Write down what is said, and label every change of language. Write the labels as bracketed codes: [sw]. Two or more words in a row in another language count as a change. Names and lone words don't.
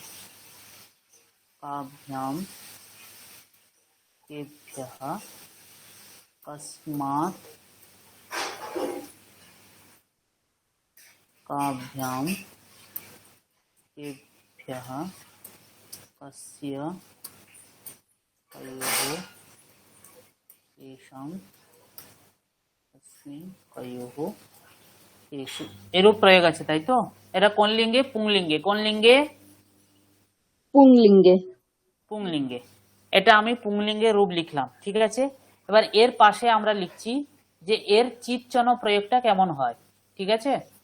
[sa] काभ्यां, केभ्यः, कस्मात्, काभ्यां, केभ्यः, कस्य, कयोः, केषां, कस्मिन्, कयोः, केषु। [bn] এরূপ প্রয়োগ আছে, তাই তো? এটা কোন লিঙ্গে? পুংলিঙ্গে। কোন লিঙ্গে? [sa] पुंलिंगे। [bn] পুংলিঙ্গে। এটা আমি পুংলিঙ্গে রূপ লিখলাম, ঠিক আছে। এবার এর পাশে আমরা লিখছি যে এর চিৎচন প্রয়োগটা কেমন হয়, ঠিক আছে।